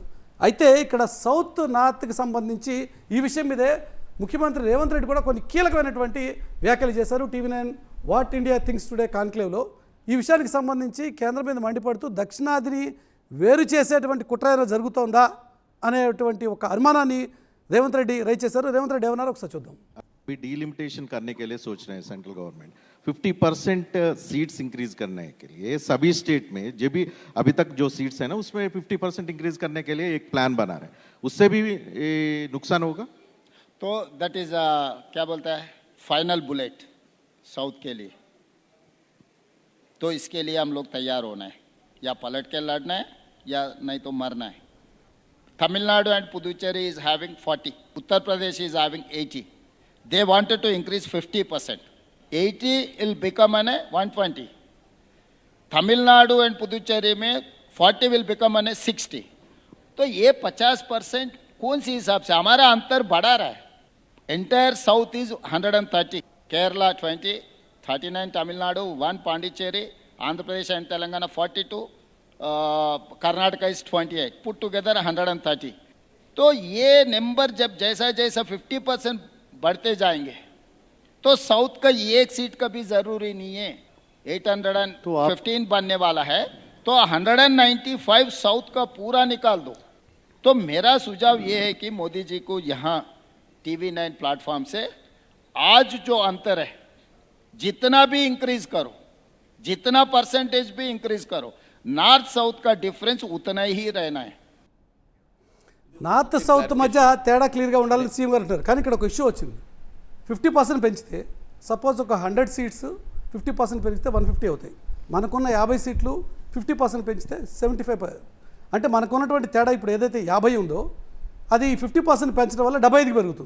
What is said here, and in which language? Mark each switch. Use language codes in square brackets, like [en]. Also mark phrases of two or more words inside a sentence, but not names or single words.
[te] అయితే ఇక్కడ సౌత్ నార్త్కి సంబంధించి ఈ విషయం మీదే ముఖ్యమంత్రి రేవంత్ రెడ్డి కూడా కొన్ని కీలకమైనటువంటి వ్యాఖ్యలు చేశారు. TV9 వాట్ ఇండియా థింగ్స్ టుడే కాన్క్లేవ్లో ఈ విషయానికి సంబంధించి కేంద్రం మీద మండిపడుతూ దక్షిణాదిని వేరు చేసేటువంటి కుట్ర జరుగుతోందా అనేటువంటి ఒక అనుమానాన్ని రేవంత్ రెడ్డి రైజ్ చేశారు. రేవంత్ రెడ్డి ఏమన్నారో ఒకసారి చూద్దాం. [hi] अभी डीलिमिटेशन करने के लिए सोच रहे हैं [en] central government [hi] 50% [en] seats increase [hi] करने के लिए सभी स्टेट में जो भी अभी तक जो सीट्स है ना उसमें 50% इंक्रीज करने के लिए एक प्लान बना रहे हैं. उससे भी नुकसान होगा. तो [en] that is [hi] क्या बोलता है [en] final bullet [hi] साउथ के लिए. तो इसके लिए हम लोग तैयार होना है, या पलट के लड़ना है या नहीं तो मरना है. [en] तमिलनाडु and Puducherry is having 40. Uttar Pradesh is having 80. They wanted to increase 50%. 80 will become an 120. Tamil Nadu and Puducherry में 40 will become an 60. [hi] तो ये 50% कौन सी हिसाब से हमारा अंतर बढ़ा रहा है. [en] Entire South is 130. Kerala 20, 39 Tamil Nadu, 1 Pondicherry, Andhra Pradesh and Telangana 42. Karnataka is 28, put together 130. [hi] तो ये नंबर जब जैसा जैसा 50% बढ़ते जाएंगे तो साउथ का एक सीट का भी जरूरी नहीं है. 815 बनने वाला है तो 195 साउथ का पूरा निकाल दो. तो मेरा सुझाव ये है कि मोदी जी को यहाँ TV9 प्लेटफॉर्म से आज जो अंतर है जितना भी इंक्रीज करो, जितना परसेंटेज भी इंक्रीज करो, नॉर्थ साउथ का डिफरेंस उतना ही रहना है. [te] నార్త్ సౌత్ మధ్య తేడా క్లియర్గా ఉండాలని సీఎం గారు అంటారు. కానీ ఇక్కడ ఒక ఇష్యూ వచ్చింది. 50% పెంచితే సపోజ్ ఒక 100 సీట్స్ 50% పెంచితే 150 అవుతాయి. మనకున్న 50 సీట్లు 50% పెంచితే 75. అంటే మనకున్నటువంటి తేడా ఇప్పుడు ఏదైతే 50 ఉందో అది 50% పెంచడం వల్ల 75కి పెరుగుతుంది.